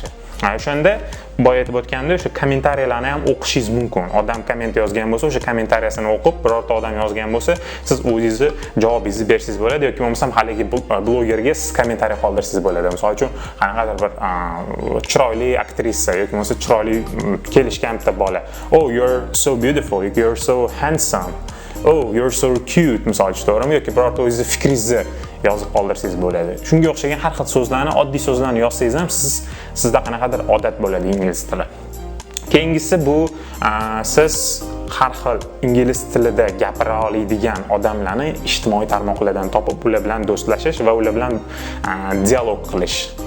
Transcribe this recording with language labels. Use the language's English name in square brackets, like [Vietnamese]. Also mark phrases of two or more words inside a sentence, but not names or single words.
[Uzbek] O'shanda boya aytib o'tganda o'sha kommentariyalarni ham o'qishingiz mumkin. Odam komment yozgan bo'lsa, o'sha kommentariyasini o'qib, birorta odam yozgan bo'lsa, siz o'zingizni javobingizni bersangiz bo'ladi yoki bo'lmasam haligi blogerga siz kommentariya qoldirsangiz bo'ladi. Misol uchun, qanaqadir bir chiroyli aktrisa yoki bo'lmasa chiroyli kelishgan bitta bola. [English] "Oh, you're so beautiful, you're so handsome. Oh, you're so cute" [Uzbek] misol uchun, to'g'rimi? Yoki birorta o'zingizni fikringizni yozib qoldirsangiz bo'ladi. Shunga o'xshagan har xil so'zlarni, oddiy so'zlarni yozsangiz ham sizda qanaqadir odat bo'ladi ingliz tili. Keyingisi bu siz har xil ingliz tilida gapira oladigan odamlarni ijtimoiy tarmoqlardan topib, ular bilan do'stlashish va ular bilan dialog qilish.